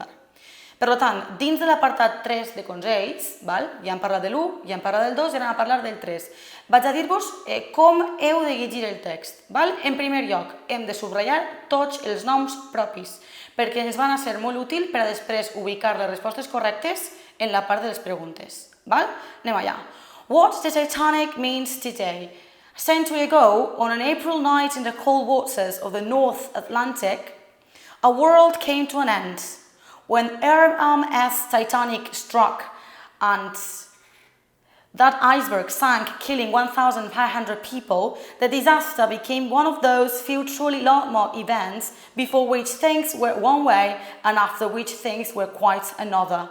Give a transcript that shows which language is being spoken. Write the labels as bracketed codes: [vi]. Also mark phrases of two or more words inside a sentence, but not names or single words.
[ca] Per tant, dins de l'apartat 3 de consells, ja hem parlat de l'1, ja hem parlat del 2 i ara anem a parlar del 3. Vaig a dir-vos com heu de llegir el text. En primer lloc, hem de subratllar tots els noms propis, perquè ens van a ser molt útil per a després ubicar les respostes correctes en la part de les preguntes. Anem allà. [en] What the Titanic means today. A century ago, on an April night in the cold waters of the North Atlantic, a world came to an end. When RMS Titanic struck and that iceberg sank, killing 1,500 people, the disaster became one of those few truly landmark events before which things were one way and after which things were quite another.